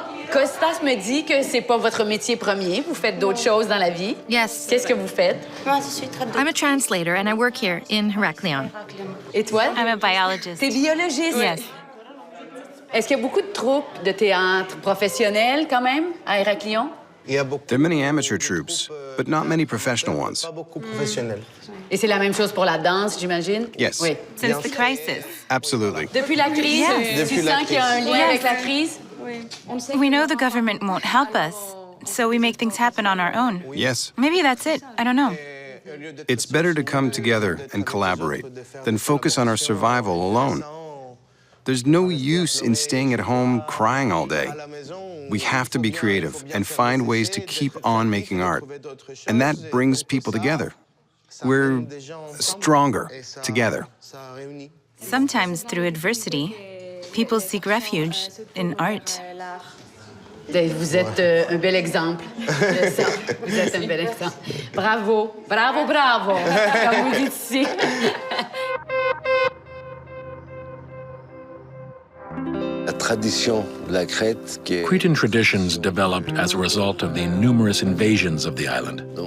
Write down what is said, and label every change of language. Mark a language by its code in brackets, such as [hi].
[fr] Costas me dit que c'est pas votre métier premier. Vous faites d'autres choses dans la vie. [en] Yes. [fr] Qu'est-ce que vous faites? [en] I'm a translator and I work here in Heraklion. [fr] Et toi? [en] I'm a biologist. [fr] T'es biologiste? [en] Yes. [fr] Est-ce qu'il y a beaucoup de troupes de théâtre professionnelles quand même à Heraklion? [en] There are many amateur troupes, but not many professional ones. [fr] Et c'est la même chose pour la danse, j'imagine? [en] Yes. [fr] Oui. [en] Since the crisis. Absolutely. [fr] Depuis la crise, [en] Yes. [fr] tu sens qu'il y a un lien avec la crise? [en] We know the government won't help us, so we make things happen on our own. Yes. Maybe that's it. I don't know. It's better to come together and collaborate than focus on our survival alone. There's no use in staying at home crying all day. We have to be creative and find ways to keep on making art. And that brings people together. We're stronger together. Sometimes through adversity, people seek refuge in art. [fr] Vous êtes un bel exemple de ça. Vous êtes un bel exemple. Bravo, bravo, bravo, comme vous dites ici. [en] Cretan traditions developed as a result of the numerous invasions of the island.